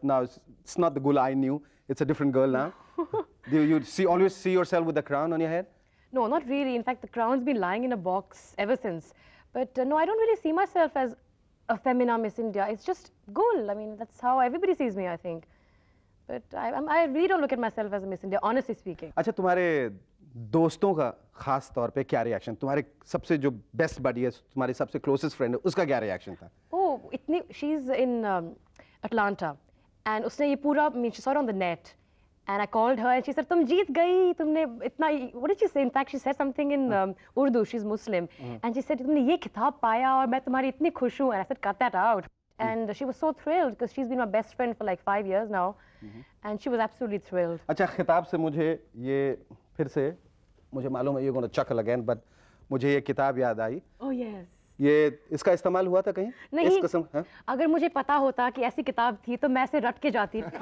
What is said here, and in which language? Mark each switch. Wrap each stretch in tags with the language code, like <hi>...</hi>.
<en>Now it's not the Gul I knew. It's a different girl now. Do you always see yourself with the crown on your head? No, not really. In fact, the crown's been lying in a box ever since. But no, I don't really see myself as a femina Miss India. It's just Gul. I mean, that's how everybody sees me, I think. But I really don't look at myself as a Miss India, honestly speaking.</en> <hi>अच्छा, तुम्हारे दोस्तों का खास तौर पे क्या reaction? तुम्हारे सबसे जो बेस्ट बडी है, तुम्हारी सबसे क्लोजेस्ट फ्रेंड है, उसका क्या रिएक्शन था?</hi> <en>Oh, she's in Atlanta, and</en> <hi>उसने ये पूरा,</hi> <en>I mean, she saw it on the net, and I called her and she said,</en> <hi>तुम जीत गई, तुमने इतना,</hi> <en>what did she say? In fact, she said something in Urdu. She's Muslim, and she said,</en> <hi>तुमने ये खिताब पाया और मैं तुम्हारी इतनी खुश हूँ.</hi> <en>And I said, cut that out. And she was so thrilled because she's been my best friend for like 5 years now, and she was absolutely thrilled.</en> <hi>अच्छा, खिताब से मुझे ये फिर से, मुझे मालूम है</hi> <en>you're going to chuckle again, but</en> <hi>मुझे ये किताब याद आई.</hi> <en>Oh yes.</en> <hi>ये इसका इस्तेमाल हुआ था कहीं? नहीं, इस किस्म, हाँ? अगर मुझे पता होता कि ऐसी किताब थी तो मैं इसे रट के जाती.</hi>